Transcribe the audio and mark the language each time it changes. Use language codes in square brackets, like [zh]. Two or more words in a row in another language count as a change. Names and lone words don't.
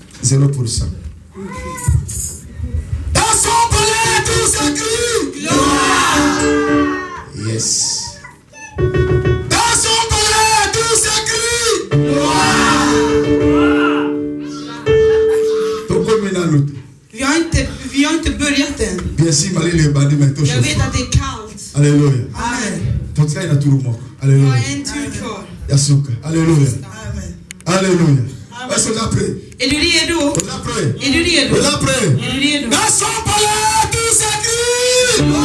[fr] 0%. Dans son palais, tout s'écrit. Gloire. Yes. Dans son palais, tout s'écrit. Gloire. [sv] Vi har inte börjat än. Jag vet att det är kallt. [fr] Alléluia. Amen. Alléluia. [sv] Jag har en tur kvar. Yasuka. [fr] Alléluia. Amen. Alléluia. Est-ce qu'on a prié? [sv] Är du redo? [fr] On a prié. [sv] Är du redo? [fr] On a prié. [sv] Är du redo? [fr] Dans son palais, tout s'écrit.